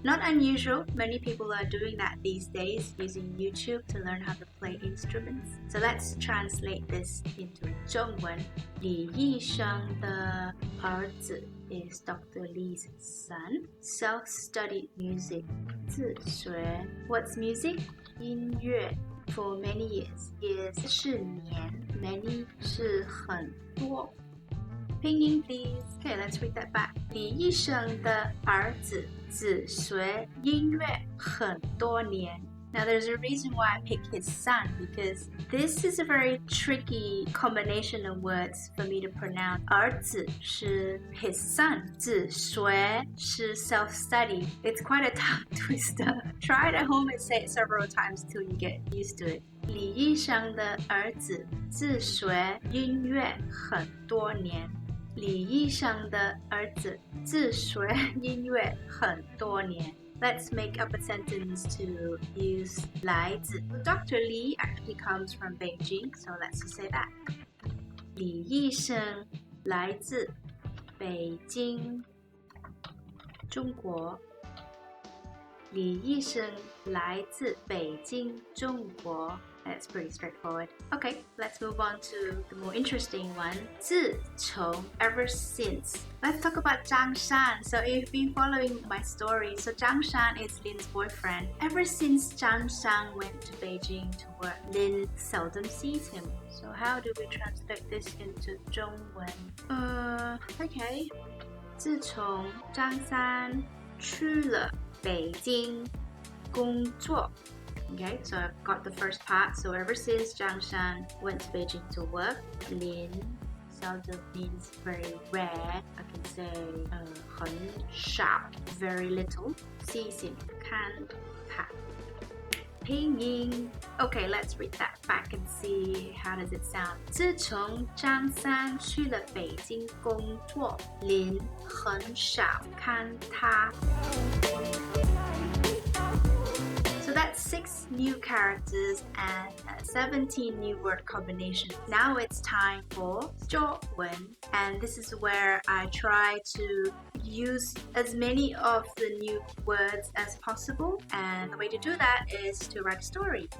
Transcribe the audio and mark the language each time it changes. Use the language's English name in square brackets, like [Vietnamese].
[English] Not unusual, many people are doing that these days, using YouTube to learn how to play instruments. So let's translate this into 中文.Li Yisheng [Chinese] 的儿子 [English] is Dr. Li's son. Self-studied music, 自学. What's music? [Chinese] 音乐. [English] For many years. Years [Chinese] 是年, [English] many 是很多. Pinyin please. Okay, let's read that back. [Chinese] 李医生的儿子自学音乐很多年. [English] Now there's a reason why I picked his son because this is a very tricky combination of words for me to pronounce. [Chinese] 儿子是 [English] his son. [Chinese] 自学是 [English] self-study. It's quite a tongue twister. Try it at home and say it several times till you get used to it. [Chinese] 李医生的儿子自学音乐很多年. 李医生的儿子自学音乐很多年. [English] Let's make up a sentence to use 来自. Dr. Li actually comes from Beijing, so let's just say that. [Chinese] 李医生来自北京，中国。李医生来自北京，中国。 [English] That's pretty straightforward. Okay, let's move on to the more interesting one. 自从 ever since. Let's talk about Zhang-San. So if you've been following my story, so Zhang-San is Lin's boyfriend. Ever since Zhang-San went to Beijing to work, Lin seldom sees him. So how do we translate this into 中文?Okay. [Chinese] 自从张三去了北京工作. [English] Okay, so I've got the first part. So ever since Zhang-San went to Beijing to work, Lin seldom means very rare. I can say [Chinese] 很少, [English] very little. [Chinese] 细心看他.Pinyin. [English] Okay, let's read that back and see how does it sound. [Chinese] 自从张三去了北京工作, Lin 很少看他. [English] So that's 6 new characters and 17 new word combinations. Now it's time for 作文, and this is where I try to use as many of the new words as possible, and the way to do that is to write a story.